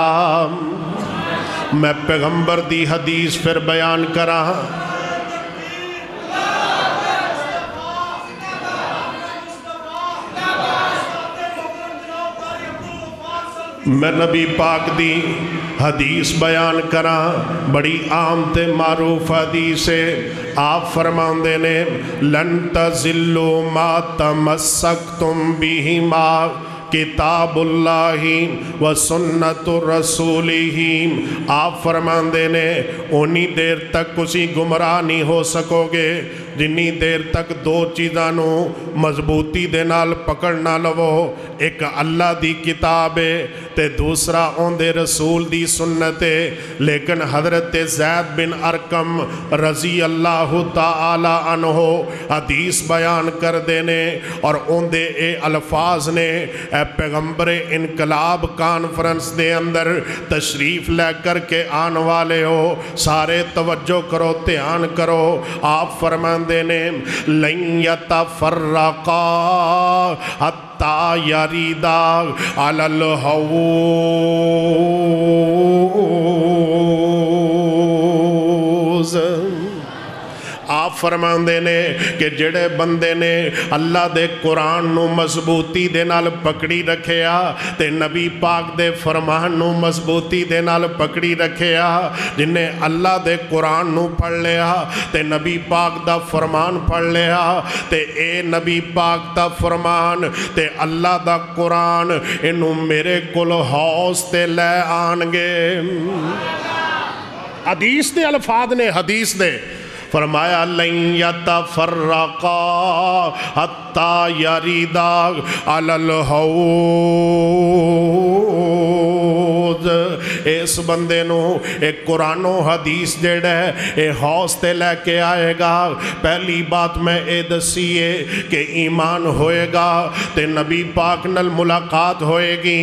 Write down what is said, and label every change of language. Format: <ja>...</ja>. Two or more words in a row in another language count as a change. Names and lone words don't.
<pa>میں پیغمبر دی حدیث فیر بیان کراں. میں نبی پاک دی حدیث بیان کراں، بڑی عام تے معروف حدیث ہے. آپ فرماتے نے</pa> <ar>لن تضلوا ما تمسكتم بهما كتاب الله و سنة رسوله.</ar> <pa>آپ فرماتے نے اونی دیر تک تسی گمراہ نہیں ہو سکو گے جنی دیر تک دو چیزاں مضبوطی دے نال پکڑ نہ لوو. اک اللہ دی کتاب ہے تے دوسرا اوہندے رسول دی سنت ہے. لیکن حضرت زید بن ارقم</pa> <ar>رضي الله تعالى عنه</ar> <pa>حدیث بیان کر دینے اور اوہندے ایہہ الفاظ نے ایہہ پیغمبر انقلاب کانفرنس دے اندر تشریف لے کر کے آن والے ہو، سارے توجہ کرو، دھیان کرو. آپ فرماتے نے</pa> <ar>لن يتفرقا حتى يردا على الحوض.</ar> <pa>آپ فرماتے نے کہ جیہڑے بندے نے اللہ دے قرآن نوں مضبوطی دے نال پکڑی رکھیا تے نبی پاک دے فرمان نوں مضبوطی دے نال پکڑی رکھیا، جنہاں اللہ دے قرآن نوں پڑھ لیا تے نبی پاک دا فرمان پڑھ لیا تے ایہہ نبی پاک دا فرمان تے اللہ دا قرآن اینوں میرے کول حوض تے لے آنگے. حدیث دے الفاظ نے، حدیث دے فرمایا</pa> <ar>لن يتفرقا حتى يردا على الحوض.</ar> <pa>اس بندے نوں اک قرآنو حدیث جیہڑا ہے ایہہ حوض تے لے کے آئے گا. پہلی بات میں ایہہ دسیے کہ ایمان ہوئےگا تے نبی پاک نال ملاقات ہوئےگی.</pa>